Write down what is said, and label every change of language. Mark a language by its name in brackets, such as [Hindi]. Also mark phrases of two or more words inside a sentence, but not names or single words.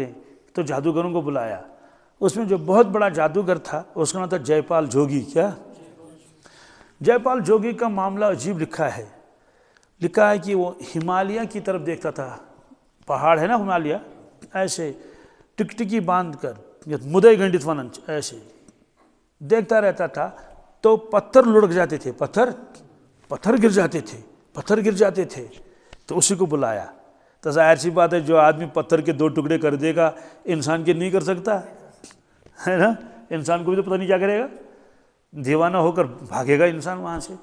[Urdu] تو جادوگروں کو بلایا، اس میں جو بہت بڑا جادوگر تھا اس کا نام تھا جے پال جوگی۔ کیا؟ جے پال جوگی کا معاملہ عجیب لکھا ہے۔ لکھا ہے کہ وہ ہمالیہ کی طرف دیکھتا تھا، پہاڑ ہے نا ہمالیہ، ایسے ٹکٹکی باندھ کر [Kashmiri] مدئی گنڈت ونن، [Urdu] ایسے دیکھتا رہتا تھا، تو پتھر لڑک جاتے تھے، پتھر گر جاتے تھے، تو اسی کو بلایا۔ تو ظاہر سی بات ہے، جو آدمی پتھر کے 2 ٹکڑے کر دے گا انسان کے نہیں کر سکتا ہے نا، انسان کو بھی تو پتہ نہیں کیا کرے گا، دیوانہ ہو کر بھاگے گا انسان وہاں سے۔